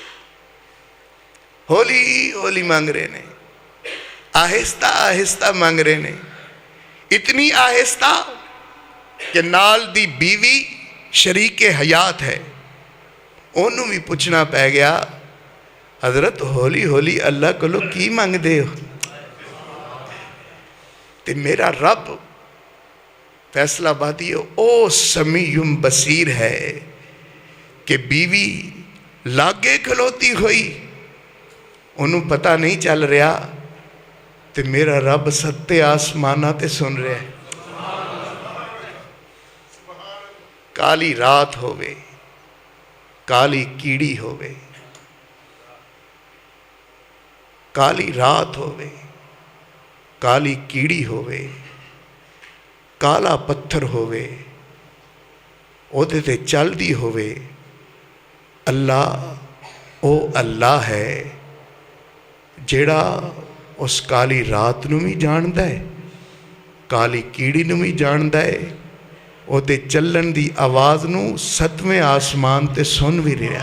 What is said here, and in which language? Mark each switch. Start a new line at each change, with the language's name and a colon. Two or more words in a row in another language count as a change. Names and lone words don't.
Punjabi: ہولی ہولی مانگ رہے ہیں،
Urdu: آہستہ آہستہ مانگ رہے ہیں،
Punjabi: اتنی آہستہ کہ نال دی بیوی شریک حیات ہے، انہوں بھی پوچھنا پہ گیا حضرت ہولی ہولی اللہ کو لوگ کی مانگ دے ہو؟ تے میرا رب فیصلہ بادی او سمیع بصیر ہے کہ بیوی لاگے کھلوتی ہوئی انہوں پتہ نہیں چل رہا تے میرا رب ستے آسمانہ تے سن رہے ہیں۔ کالی رات ہوئے، کالی کیڑی ہوئے، کالی رات ہوئے، کالی کیڑی ہوئے، کالا پتھر ہوئے، اودے تے چل دی ہوئے، اللہ او اللہ ہے جیڑا اس کالی رات نو بھی جاندہ ہے، کالی کیڑی نو بھی جاندہ ہے، اودے چلن دی آواز نو ستویں آسمان تے سن بھی رہا۔